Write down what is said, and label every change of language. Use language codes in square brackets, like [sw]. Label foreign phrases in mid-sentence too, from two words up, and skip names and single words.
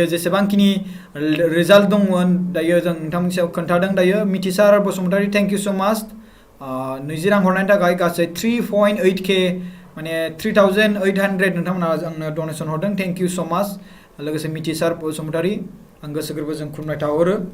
[brx] जेसेबांखिनि रिजाल्ट दंमोन दायो जों नोंथांमोननि सायाव खोन्थादों दायो मिथिसार बसुमतारी [en] thank you so much [brx] 20 रां हरनायनि थाखाय गासै 3.8k माने 3800 नोंथांमोना आंनो डनेशन हरदों [en] thank you so much [brx] लोगोसे मिथिसार बसुमतारी आं गोसो गोरबोजों खुलुमनाय थाहरो